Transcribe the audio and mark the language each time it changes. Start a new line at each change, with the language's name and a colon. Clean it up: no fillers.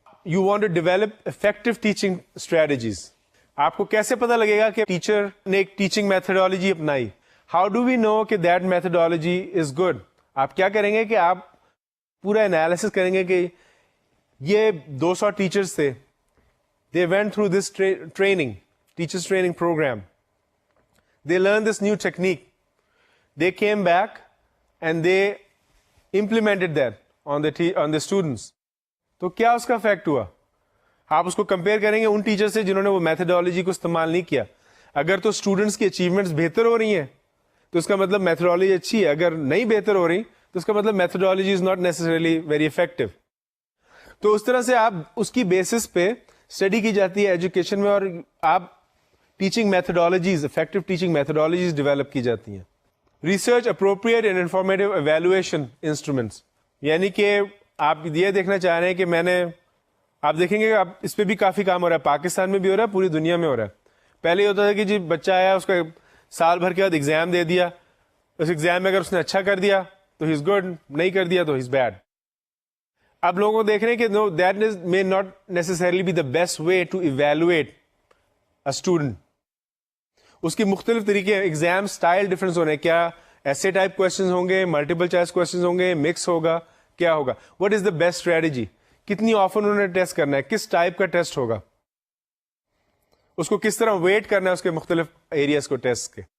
English: You want to develop effective teaching strategies.
Urdu: آپ کو کیسے پتا لگے گا کہ ٹیچر نے ایک teaching methodology اپنائی؟
English: how do we know
Urdu: کہ
English: That methodology is good?
Urdu: آپ کیا کریں گے کہ آپ پورا انالیسس کریں گے کہ یہ 200 ٹیچرس تھے,
English: they went through this training, teachers training program. They learned this new technique. They came back and they implemented that on the students.
Urdu: تو کیا اس کا افیکٹ ہوا؟ آپ اس کو کمپیئر کریں گے ان ٹیچر سے جنہوں نے وہ میتھڈالوجی کو استعمال نہیں کیا. اگر تو اسٹوڈنٹس کی اچیومنٹس بہتر ہو رہی ہیں تو اس کا مطلب میتھڈالوجی اچھی ہے. اگر نہیں بہتر ہو رہی تو اس کا مطلب methodology
English: Is not necessarily very effective.
Urdu: تو اس طرح سے آپ اس کی بیسس پہ اسٹڈی کی جاتی ہے ایجوکیشن میں, اور آپ teaching methodologies, effective teaching methodologies develop کی جاتی ہیں. Research appropriate and informative evaluation instruments, یعنی کہ آپ یہ دیکھنا چاہ رہے ہیں کہ آپ دیکھیں گے کہ آپ اس پہ بھی کافی کام ہو رہا ہے, پاکستان میں بھی ہو رہا ہے, پوری دنیا میں ہو رہا ہے. پہلے یہ ہوتا تھا کہ جی بچہ آیا, اس کا سال بھر کے بعد ایگزام دے دیا, اس ایگزام میں اگر اس نے اچھا کر دیا تو
English: ہی is good,
Urdu: نہیں کر دیا تو
English: ہی is bad.
Urdu: اب لوگوں کو دیکھ رہے ہیں کہ نو,
English: That may not necessarily be the best way to evaluate a student.
Urdu: اس کی مختلف طریقے, ایگزام اسٹائل ڈفرینس ہو رہے ہیں. کیا ایسے ٹائپ کوشچنز ہوں گے, ملٹیپل چوائس کوشچنز ہوں گے, مکس ہوگا, کیا ہوگا؟
English: What is the best strategy?
Urdu: کتنی آفن انہوں نے ٹیسٹ کرنا ہے, کس ٹائپ کا ٹیسٹ ہوگا, اس کو کس طرح ویٹ کرنا ہے اس کے مختلف ایریاز کو ٹیسٹ کے.